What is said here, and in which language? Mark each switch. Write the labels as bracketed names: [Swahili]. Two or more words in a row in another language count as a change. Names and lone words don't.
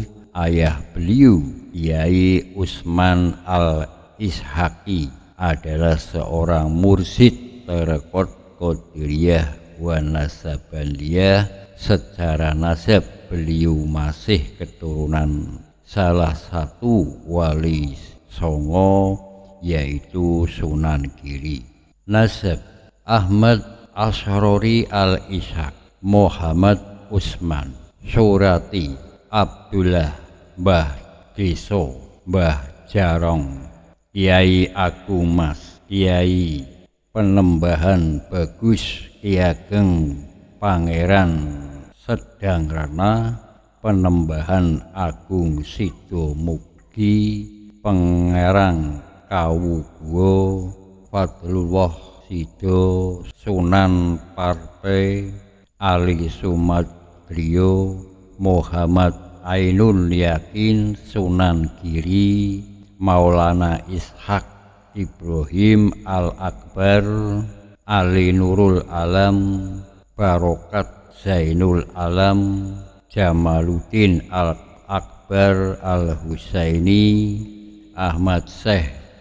[Indonesian] Ayah beliau, Kiai Usman Al-Ishaqi, adalah seorang mursyid Tarekat Qadiriyah wa Nasabandiyah. Secara nasab beliau masih keturunan salah satu wali songo, yaitu Sunan Giri. Nasab Ahmad Asyrori Al-Ishaq, Muhammad Usman, Surati Abdullah, Mbah Deso, Mbah Jarong, Kiai Agung Mas, Kiai Penembahan Bagus, Ki Ageng Pangeran Sedang Rana, Penembahan Agung Sido Mukti, Pangerang Kawugo, Fadlullah Sido, Sunan Partai, Ali Sumadrio, Muhammad Ainul Yakin, Sunan Giri, Maulana Ishaq Ibrahim Al-Akbar, Ali Nurul Alam, Barokat Zainul Alam, Jamaluddin Al-Akbar Al-Husaini, Ahmad Syekh